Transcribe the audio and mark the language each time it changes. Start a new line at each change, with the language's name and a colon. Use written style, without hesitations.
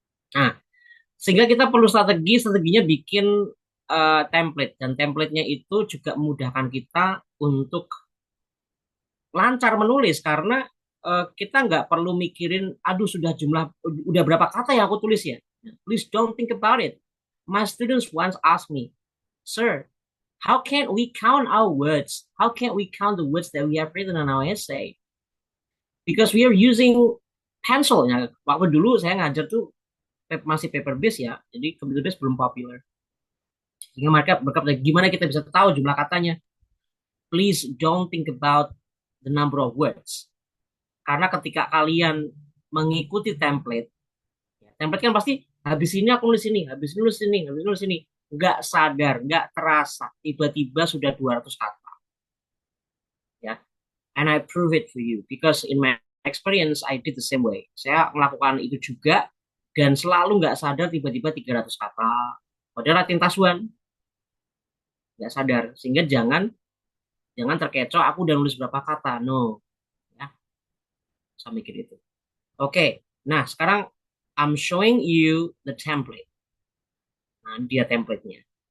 Indonesian: Nah, sehingga kita perlu strateginya bikin template. Dan templatenya itu juga memudahkan kita untuk lancar menulis karena kita nggak perlu mikirin, aduh udah berapa kata yang aku tulis ya.
English: Please don't think about it. My students once asked me, Sir, how can we count our words? How can we count the words that we have written in our essay? Because we are using pencil.
Indonesian: Ya, waktu dulu saya ngajar tuh masih paper base ya, jadi computer base belum popular. Sehingga mereka berkata, gimana kita bisa tahu jumlah katanya?
English: Please don't think about the number of words.
Indonesian: Karena ketika kalian mengikuti template, template kan pasti habis ini aku nulis ini, habis ini nulis ini, habis ini nulis ini. Nggak sadar, nggak terasa, tiba-tiba sudah 200 kata.
English: Ya, and I prove it for you because in my experience I did the same way.
Indonesian: Saya melakukan itu juga dan selalu nggak sadar tiba-tiba 300 kata. Padahal latihan tasuan nggak sadar, sehingga jangan terkecoh aku udah nulis berapa kata. No, ya, saya mikir itu. Oke, nah sekarang
English: I'm showing you the template.
Indonesian: Nah, dia templatenya.